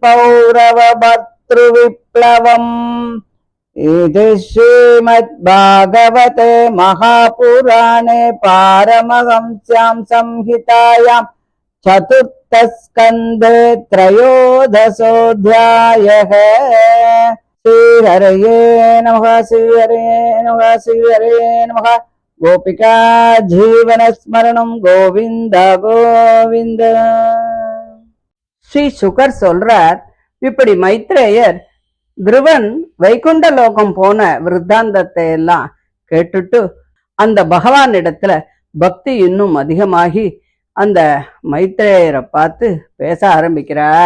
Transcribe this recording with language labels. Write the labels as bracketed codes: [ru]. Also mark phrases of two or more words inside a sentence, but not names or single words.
[sa] पौरवभर्तृविप्लवम् इति श्रीमद्भागवते महापुराणे पारमहंस्यां संहितायां चतुर्थस्कन्धे त्रयोदशोऽध्यायः। श्रीहरये नमः श्रीहरये नमः श्रीहरये नमः। गोपिका जीवनस्मरणं गोविंद गोविंद। [ta] ஸ்ரீ சுகர் சொல்றார், இப்படி மைத்ரேயர் துருவன் வைகுண்ட லோகம் போன விருத்தாந்தத்தை எல்லாம் கேட்டுட்டு அந்த பகவான் இடத்துல பக்தி இன்னும் அதிகமாகி அந்த மைத்ரேயரை பார்த்து பேச ஆரம்பிக்கிறார்.